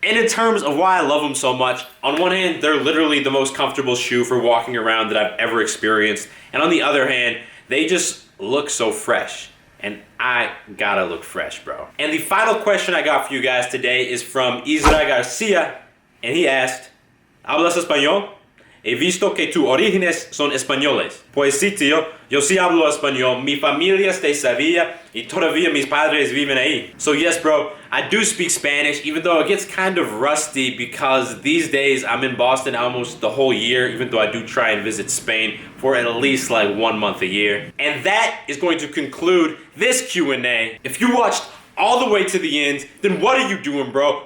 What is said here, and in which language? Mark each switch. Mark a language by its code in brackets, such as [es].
[en] And in terms of why I love them so much, on one hand, they're literally the most comfortable shoe for walking around that I've ever experienced. And on the other hand, they just look so fresh. And I gotta look fresh, bro. And the final question I got for you guys today is from Isra Garcia. And he asked, [es] ¿Hablas español? He visto que tus orígenes son españoles. Pues sí, tío, yo sí hablo español. Mi familia es de Sevilla y todavía mis padres viven ahí. [en] So yes, bro, I do speak Spanish, even though it gets kind of rusty because these days I'm in Boston almost the whole year, even though I do try and visit Spain for at least like 1 month a year. And that is going to conclude this Q&A. If you watched all the way to the end, then what are you doing, bro?